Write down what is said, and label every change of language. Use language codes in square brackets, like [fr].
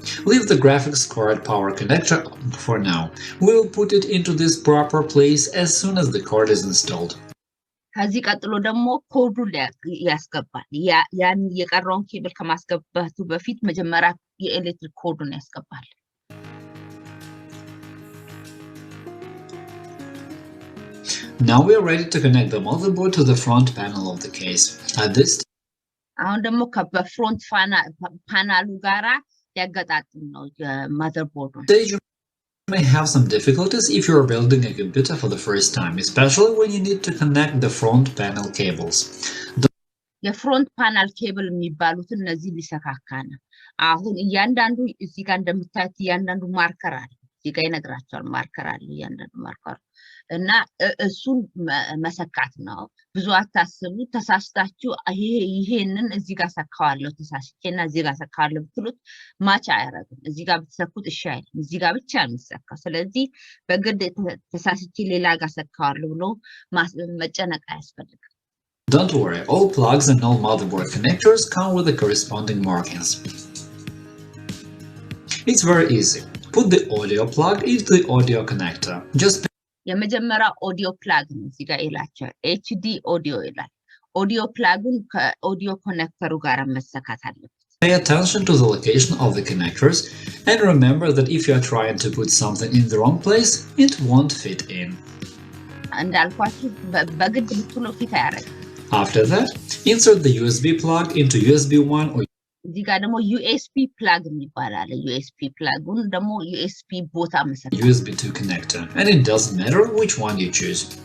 [en] Leave the graphics card power connector for now. We'll put it into this proper place as soon as the card is installed. [am] ከዚህ ቀጥሎ ደግሞ ኮዱን ያስገባል ያን የቀረውን ኬብል ከማስገባቱ በፊት መጀመሪያ የኤሌክትሪክ ኮዱን ያስገባል [en] Now we are ready to connect the motherboard to the front panel of the case. At this [am] አሁን ደግሞ ከፍሮንት ፓናሉ ጋራ ያገጣጥም ነው የማዘርቦርዱን [en] stage you may have some difficulties if you are building a computer for the first time, especially when you need to connect the front panel cables. [am] የፍሮንት ፓናል ኬብል የሚባሉት እነዚህ ሊሰካካ ነው አሁን እያንዳንዱ እዚህ ጋር እንደምታዩት እያንዳንዱ ማርከር አለ እዚህ ጋር ይነግራቸዋል ማርከር አለ እያንዳንዱ ማርከር እና እሱን መሰካት ነው ብዙ አታስቡ ተሳስታችሁ ይሄንን እዚህ ጋር ሰካዋለሁ ተሳስቼና እዚህ ጋር ሰካዋለሁ ብትሉት ማች አያረግም እዚህ ጋር ብትሰኩት እሺ አይልም እዚህ ጋር ብቻ ነው የሚሰካው ስለዚህ በግድ ተሳስቼ ሌላ ጋር ሰካዋለሁ ብሎ መጨነቅ አያስፈልግም [en] Don't worry, all plugs and all motherboard connectors come with the corresponding markings. It's very easy. Put the audio plug into the audio connector. Just [am] የመጀመሪያ ኦዲዮ ፕላግ ነው እዚህ ጋር ይላቸው HD ኦዲዮ ይላል ኦዲዮ ፕላጉን ከኦዲዮ ኮኔክተሩ ጋር መሰካት አለበት [en] Pay attention to the location of the connectors and remember that if you are trying to put something in the wrong place, it won't fit in. [am] እንዳልኳችሁ በግድ ብትሉ ፊት አያረግ [en] After that, insert the USB plug into USB 1 or [am] እዚህ ጋር ደግሞ USB plug ይባላል USB plug-ን ደግሞ USB ቦታ መሰካት [en] USB 2 connector, and it doesn't matter which one you choose.